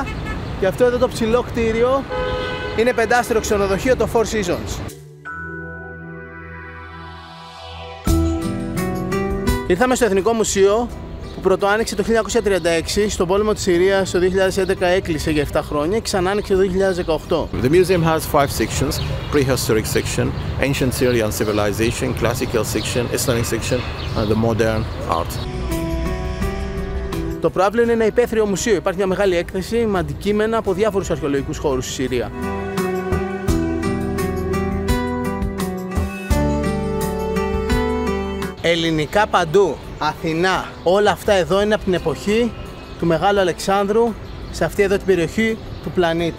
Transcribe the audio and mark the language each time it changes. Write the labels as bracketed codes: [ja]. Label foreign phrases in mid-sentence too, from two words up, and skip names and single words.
[el] Και αυτό εδώ το ψηλό κτίριο είναι 5-άστερο ξενοδοχείο, το Four Seasons. Ήρθαμε στο Εθνικό Μουσείο που πρωτοάνοιξε το 1936, στον πόλεμο της Συρίας το 2011 έκλεισε για 7 χρόνια και ξανά άνοιξε το 2018. [en] The museum has 5 sections: prehistoric section, ancient Syrian civilization, classical section, Islamic section, and the modern art. [el] Το προάβλιο είναι ένα υπαίθριο μουσείο. Υπάρχει μια μεγάλη έκθεση με αντικείμενα από διάφορους αρχαιολογικούς χώρους στη Συρία. Ελληνικά παντού, Αθηνά, όλα αυτά εδώ είναι από την εποχή του Μεγάλου Αλεξάνδρου, σε αυτή εδώ την περιοχή του πλανήτη.